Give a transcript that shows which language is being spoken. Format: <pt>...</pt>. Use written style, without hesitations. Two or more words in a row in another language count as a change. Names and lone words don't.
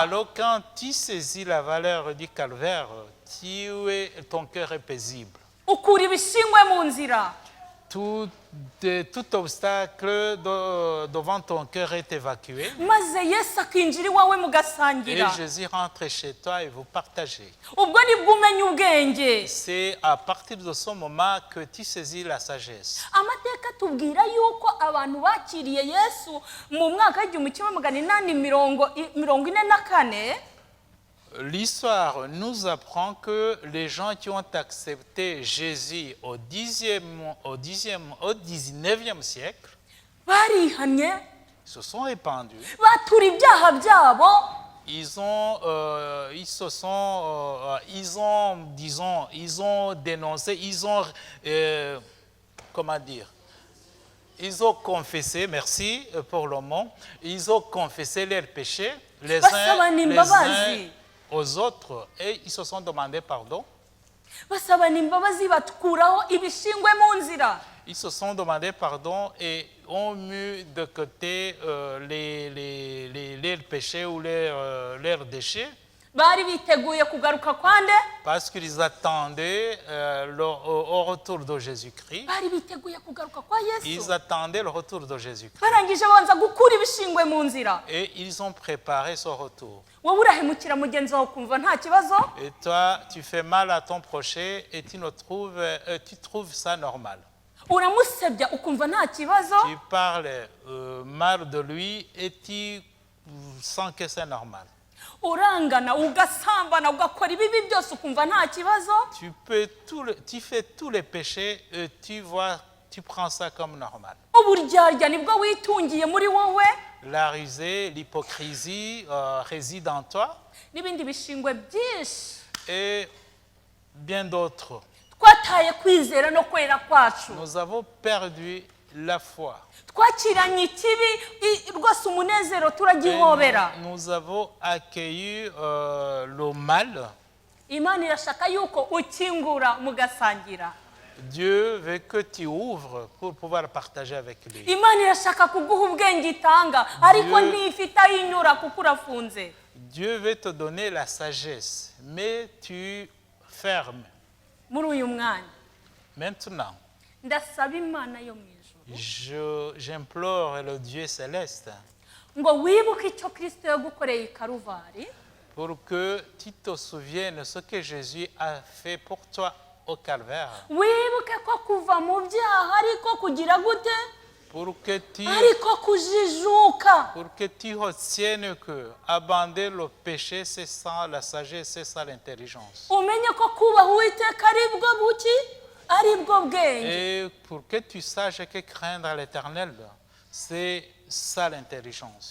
<fr>Alors quand tu saisis la valeur du calvaire, ton cœur est paisible.</fr> <rw>ukura ibishingwe mu nzira</rw> <fr>Tout obstacle devant ton cœur est évacué.</fr> <rw>maze yesu akinjira iwawe</rw> <fr>Et</fr> <rw>mugasangira</rw> <fr>Jésus rentre chez toi et vous partagez.</fr> <rw>ubwo nibwo umenya ubwenge</rw> <fr>C'est à partir de ce moment que tu saisis la sagesse.</fr> <rw>amateka atubwira yuko abantu bakiriye yesu mu mwaka w'igihumbi kimwe magana inani mirongo ine na kane</rw> <fr>L'histoire nous apprend que les gens qui ont accepté Jésus au 19e siècle</fr> <rw>barihanye</rw> <fr>se sont répandus.</fr> <rw>batura ibyaha byabo</rw> <fr>Ils ont dénoncé, ils ont confessé, merci pour le mot, ils ont confessé leurs péchés les uns aux autres et ils se sont demandé pardon.</fr> <rw>basabana imbabazi batukuraho ibishingwe mu nzira</rw> <fr>Ils se sont demandé pardon et ont mis de côté leurs péchés ou leurs déchets</fr> <rw>bari biteguye kugaruka kwande</rw> <fr>parce qu'ils attendaient au retour de Jésus-Christ.</fr> <rw>bari biteguye kugaruka kwa yesu</rw> <fr>Ils attendaient le retour de Jésus-Christ.</fr> <rw>barangije banza gukura ibishingwe mu nzira</rw> <fr>Et ils ont préparé son retour.</fr> <rw>wowe urahemukira mugenzi wawe ukumva nta kibazo</rw> <fr>Et toi, tu fais mal à ton prochain et tu trouves ça normal.</fr> <rw>uramusebya ukumva nta kibazo</rw> <fr>Tu parles mal de lui et tu sens que c'est normal.</fr> <rw>urangana ugasambana ugakora ibibi byose ukumva nta kibazo</rw> <fr>Tu fais tous les péchés et tu vois tu prends ça comme normal.</fr> <rw>uburyarya nibwo witungiye muri wowe</rw> <fr>La rusée, l'hypocrisie réside en toi</fr> <rw>n'ibindi bishingwe byinshi</rw> <fr>et bien d'autres.</fr> <rw>twataye kwizera no kwera kwacu</rw> <fr>Nous avons perdu la foi.</fr> <rw>twakiranye ikibi rwose umunezero turagihobera</rw> <fr>Nous avons accueilli le mal.</fr> <rw>imana irashaka yuko ukingura mugasangira</rw> <fr>Dieu veut que tu ouvres pour pouvoir partager avec lui.</fr> <rw>imana irashaka kuguha ubwenge itanga ariko ntifite ayinyura kuko urafunze</rw> <fr>Dieu veut te donner la sagesse, mais tu fermes.</fr> <rw>muri uyu mwanya</rw> <fr>Maintenant,</fr> <rw>ndasaba imana yo mu ijuru</rw> <fr>j'implore le Dieu céleste</fr> <rw>ngo wibuke icyo kirisito yagukoreye i karuvari</rw> <fr>pour que tu te souviennes ce que Jésus a fait pour toi au calvaire.</fr> <rw>wibuke ko kuva mu byaha ariko kugira gute</rw> <fr>Pour que</fr> <rw>ariko kujijuka</rw> <fr>tu retiennes que abandonner le péché, c'est ça la sagesse, c'est ça l'intelligence.</fr> <rw>umenye ko kubaha uwiteka ari bwo buki ari bwo bwenge</rw> <fr>Et pour que tu saches que craindre l'Éternel, c'est ça l'intelligence.</fr>